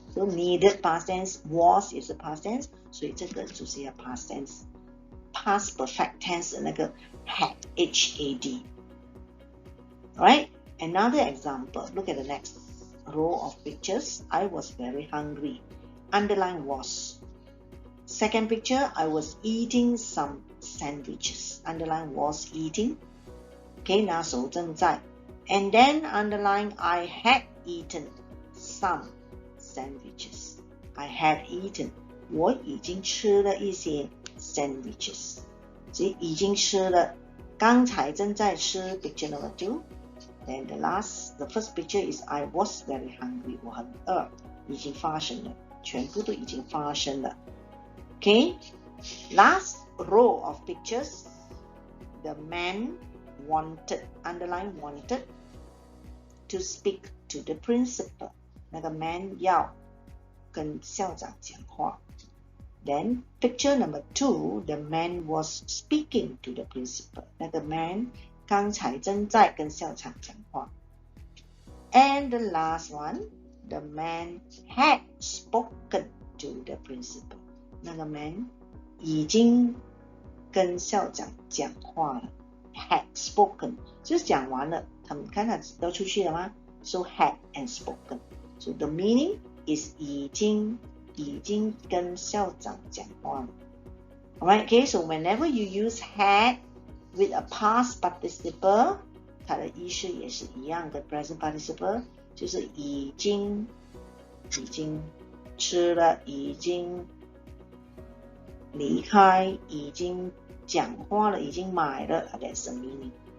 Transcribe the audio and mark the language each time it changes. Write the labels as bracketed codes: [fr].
[en] So needed past tense, was [zh] 也是 [en] past tense， [zh] 所以这个就是要 [en] past tense。 Past perfect tense [zh] 的那个 [en] had, H-A-D. Alright, another example. Look at the next row of pictures. I was very hungry. Underline was. Second picture, I was eating some sandwiches. Underline was eating. Okay, [zh] 那时候正在。 [en] And then underline I had eaten some sandwiches. I had eaten. [zh] 我已经吃了一些sandwiches. 所以已经吃了，刚才正在吃 [en] picture number 2. Then the first picture is I was very hungry. [zh] 我很饿，已经发生了，全部都已经发生了。 [en] Okay, last row of pictures. The man wanted, underline wanted, to speak to the principal. [zh] 那个 man 要跟校长讲话。 [en] Then picture number 2, the man was speaking to the principal. [zh] 那个 man 刚才正在跟校长讲话。 [en] And the last one, the man had spoken to the principal. [zh] 那个 man 已经跟校长讲话了。 [en] Had spoken [zh] 就是讲完了，他们看看都出去了吗？ [en] So had and spoken. So the meaning is [zh] 已经跟校长讲话了。 [en] Alright, okay, so whenever you use had with a past participle, [zh] 它的意思也是一样的 [en] present participle [zh] 就是已经吃了，已经离开，已经讲话了，已经买了 [en] that's the meaning.